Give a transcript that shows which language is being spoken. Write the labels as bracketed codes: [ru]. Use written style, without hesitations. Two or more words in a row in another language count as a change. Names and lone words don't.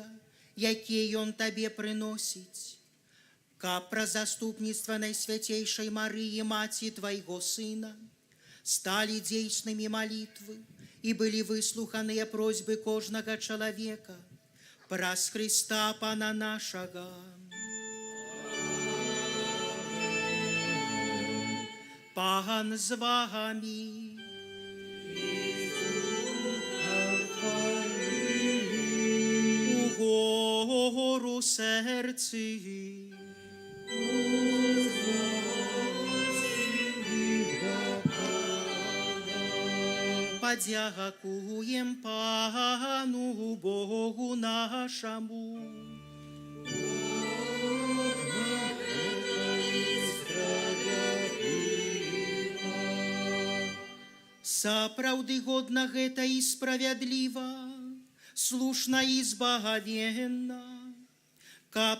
[be] якія ён Табе прыносіць, каб праз заступніцтва Найсвяцейшай Марыі, Маці Твайго Сына, сталі дзейснымі малітвы і былі выслуханыя просьбы кожнага чалавека праз Хрыста Пана нашага. Пан з вамі. [uk] Гору серці, подякуєм Пану Богу нашому. [be] Сапраўды годна гэта і справядліва, слушна і збагавенна, каб